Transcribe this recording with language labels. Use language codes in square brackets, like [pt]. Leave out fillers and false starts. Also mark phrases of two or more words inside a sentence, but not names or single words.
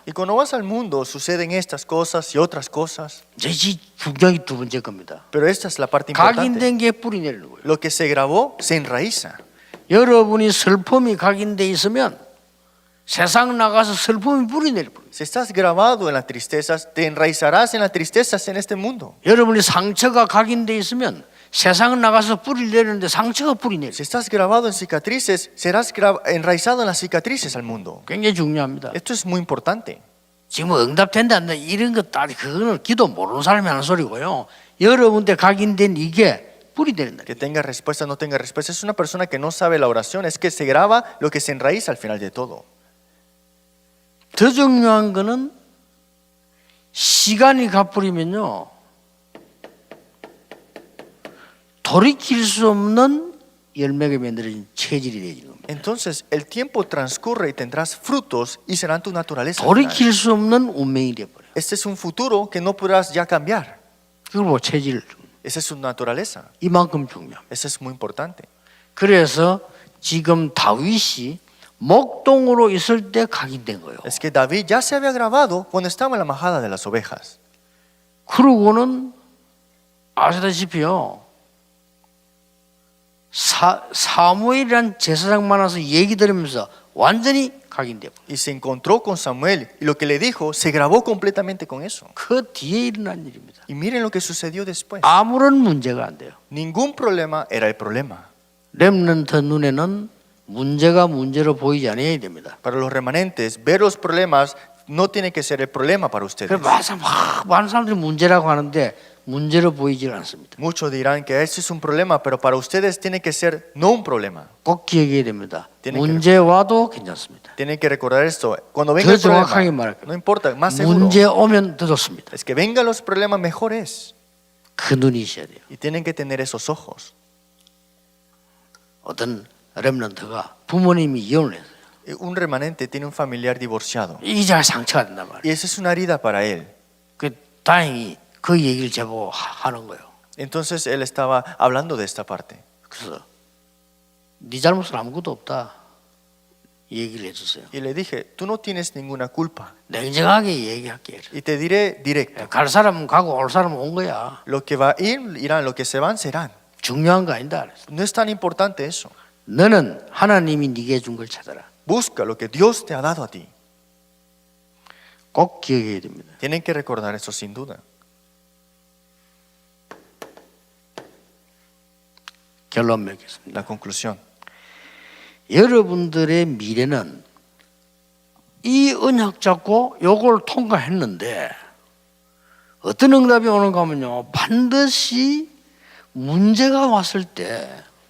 [es] Y cuando vas al mundo suceden estas cosas y otras cosas. [ko] 이 중요한 두 번째 겁니다. [es] Pero esta es la parte importante. [ko] 각인된 게 뿌리 내리는 거예요. [es] Lo que se grabó se enraiza. [ko] 여러분이 슬픔이 각인돼 있으면 세상 나가서 슬픔이 뿌리 내릴 뿐. [es] Si estás grabado en las tristezas, te enraizarás en las tristezas en este mundo. [ko] 여러분이 상처가 각인돼 있으면 세상 나가서 뿌리 내리는데 상처가 뿌리 내려. [es] Si estás grabado en cicatrices, serás enraizado en las cicatrices al mundo. [ko] 굉장히 중요합니다. [es] Esto es muy importante. [ko] 지금 응답된다 안 돼. 이런 거 따지 그거는 기도 모르는 사람이 하는 소리고요. 여러분한테 각인된 이게 뿌리 내린다. [es] Que tenga respuesta, no tenga respuesta. Es una persona que no sabe la oración. Es que se graba lo que se enraiza al final de todo. [ko] 더 중요한 거는 시간이 가버리면요. 돌이킬 수 없는 열매가 만들어진 체질이 되는 겁니다. [es] Entonces, el tiempo transcurre y tendrás frutos y serán tu naturaleza. al final. [ko] 돌이킬 수 없는 운명이 되어버려요. [es] Este es un futuro que no podrás ya cambiar. [ko] 그걸 뭐 체질. [es] Esa es su naturaleza. [ko] 이만큼 중요합니다. [es] Eso es muy importante. [ko] 그래서 지금 다윗이 목동으로 있을 때 각인된 거예요. [es] Es que David ya se había grabado cuando estaba en la majada de las ovejas. [ko] 그러고는 아시다시피요. 사무엘이란 제사장 만나서 얘기 들으면서 완전히 각인돼요. [es] Y se encontró con Samuel y lo que le dijo se grabó completamente con eso. [ko] 그 뒤에 일어난 일입니다. [es] Y miren lo que sucedió después. [ko] 아무런 문제가 안 돼요. [es] Ningún problema era el problema. [ko] 렘넌트 눈에는 문제가 문제로 보이지 않아야 됩니다. [es] Para los remanentes, ver los problemas no tiene que ser el problema para ustedes. [ko] 많은 사람들이 문제라고 하는데 문제로 보이질 않습니다. [es] Muchos dirán que ese es un problema, pero para ustedes tiene que ser no un problema. [ko] 꼭 기억해야 됩니다. [es] Tiene que [ko] 문제 와도 괜찮습니다. [es] Tienen que recordar esto. Cuando venga [ko] 더 [es] el [ko] 정확하게 [es] problema, [ko] 말할게요. [es] no importa, más seguro. [ko] 문제 오면 더 좋습니다. [es] Es que vengan los problemas, mejor es. [ko] 그 눈이 있어야 돼요. [es] Y tienen que tener esos ojos. [ko] 어떤 렘넌트가 부모님이 이혼을 했어요. [es] Un remanente tiene un familiar divorciado. [ko] 이자 상처가 된단 말이에요. [es] Y esa es una herida para él. [ko] 그 다행히 그 얘기를 제보고 하는 거예요. [es] Entonces él estaba hablando de esta parte. [ko] 그래서 네 잘못은 아무것도 없다. 이 얘기를 해주세요. [es] Y le dije, tú no tienes ninguna culpa. [ko] 냉정하게 얘기할게. [es] Y te diré directo. [ko] 갈 사람은 가고 올 사람은 온 거야. [es] Lo que va a ir, irán. Lo que se van, serán. [ko] 중요한 거 아니다. [es] No es tan importante eso. [ko] 너는 하나님이 네게 준 걸 찾아라. [es] Busca lo que Dios te ha dado a ti. [ko] 꼭 기억해야 됩니다. [es] Tienen que recordar eso sin duda. [ko] 결론 맺겠습니다. [es] La conclusión. [ko] 여러분들의 미래는 이 언약 잡고 요걸 통과했는데 어떤 응답이 오는가 하면요. 반드시 문제가 왔을 때